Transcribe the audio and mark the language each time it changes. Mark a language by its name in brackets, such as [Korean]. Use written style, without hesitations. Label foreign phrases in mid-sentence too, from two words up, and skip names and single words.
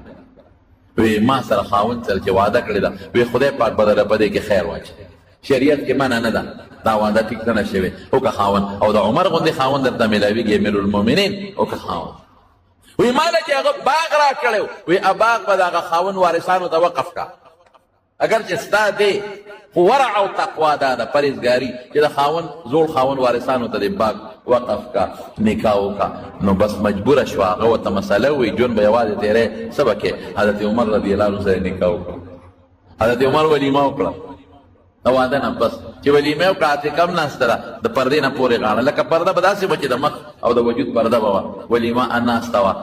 [Pashto] وی ما سره خاوند سره چې وعده کړې ده، وی خدای پاک به درله په دې کې خیر واچوي، شریعت کې منع نه ده، دا وعده ټیک نه شوې. وکړه خاوند، او د عمر غوندې خاوند درته میلاویږي امیرالمؤمنین. وکړه خاوند. وی ماله چې هغه باغ را کړی وی باغ به د هغه خاوند وارثانو ته وقف کا، اگر چې ستا دی خو ورع او تقوا دا ده پرهیزګاري چې د خاوند زوړ خاوند وارثانو ته د باغ وقف کا، نکاح وکړه. نو بس مجبوره شوه، هغه ورته مسله ووایي ژوند به یوازې تېری څه به کې. حضرت عمر رضی الله عنه سره نکاح وکړه. حضرت عمر ولیمه وکړه د واده نه بس چې ولیمه وکړه، عاتکه هم ناسته ده د پردې نه پورې غاړه، لکه پرده به داسې وه چې د مخ او د وجود پرده به وه، ولیمه ناسته وه.